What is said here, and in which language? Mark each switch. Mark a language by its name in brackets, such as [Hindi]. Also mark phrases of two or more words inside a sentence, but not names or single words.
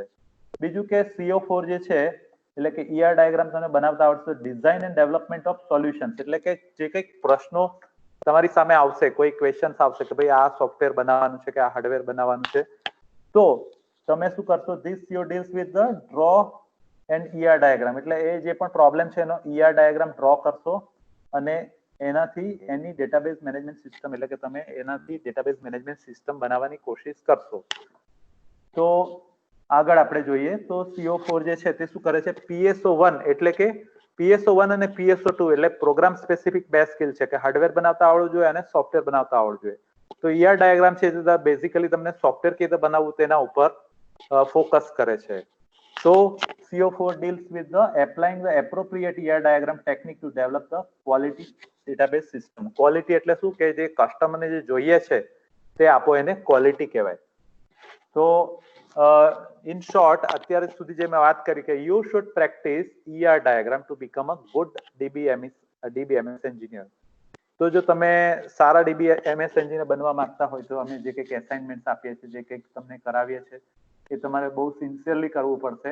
[Gujarati] બીજું કે CO4 જે છે એટલે કે [English] ER diagram [Gujarati] તમને બનાવતા આવડશે. [English] design and development of solutions [Gujarati] એટલે કે જે કંઈક પ્રશ્નો તમારી સામે આવશે, કોઈ ક્વેશ્ચન્સ આવશે કે ભાઈ આ સોફ્ટવેર બનાવવાનું છે કે આ હાર્ડવેર બનાવવાનું છે, તો તમે શું કરશો? [English] This CO deals with the draw and ER diagram [Gujarati] એટલે એ જે પણ પ્રોબ્લેમ છે એનો [English] ER diagram [Gujarati] ડ્રો કરશો અને એનાથી એની [English] database management system [Gujarati] એટલે કે તમે એનાથી [English] database management system [Gujarati] બનાવવાની કોશિશ કરશો. તો આગળ આપણે જોઈએ તો CO4 જે છે તે શું કરે છે? PSO1 એટલે કે PSO1 અને PSO2 એટલે [English] program specific [Gujarati] બે સ્કિલ છે કે હાર્ડવેર બનાવતા આવડવું જોઈએ અને સોફ્ટવેર બનાવતા આવડવું જોઈએ. તો [English] ER diagram [Gujarati] છે તે બેઝિકલી તમને સોફ્ટવેર કેવી રીતે બનાવવું તેના ઉપર ફોકસ કરે છે. [English] So CO4 deals with the applying the appropriate ER diagram technique to develop the quality database system. [Gujarati] Quality એટલે શું કે જે કસ્ટમરને જે જોઈએ છે તે આપો, એને ક્વોલિટી કહેવાય. તો [English] in short [Gujarati] અત્યાર સુધી જે મેં વાત કરી કે [English] you should practice ER diagram to become a good DBMS engineer. [Gujarati] તો જો તમે સારા [English] DBMS engineer [Gujarati] બનવા માંગતા હોય તો અમે જે કંઈક એસાઇનમેન્ટ આપીએ છીએ, જે કંઈક તમને કરાવીએ છીએ, એ તમારે બહુ સિન્સિયરલી કરવું પડશે.